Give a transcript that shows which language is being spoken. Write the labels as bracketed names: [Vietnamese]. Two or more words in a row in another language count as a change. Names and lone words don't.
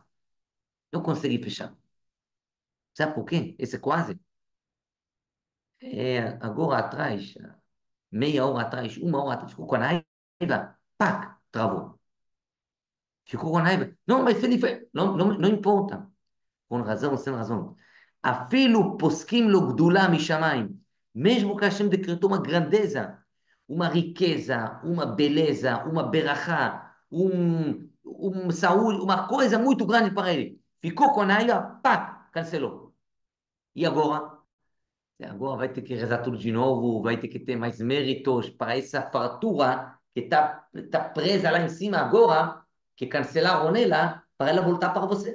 [Portuguese] Não consegue fechar. Sabe por quê? Esse quase é agora atrás, meia hora atrás, uma hora atrás, ficou com raiva, pac, travou. Ficou com raiva. Não, mas ele fez. Não, não, não importa. Com razão ou sem razão. [Hebrew] אפילו פוסקים לו גדולה משמים. [Portuguese] Mesmo que Hashem decretou uma grandeza, uma riqueza, uma beleza, uma berachá, saúde, uma coisa muito grande para ele. ficou com a Naila, pá, cancelou. E agora? Agora vai ter que rezar tudo de novo, vai ter que ter mais méritos para essa fartura que tá presa lá em cima agora, que cancelaram ela, para ela voltar para você.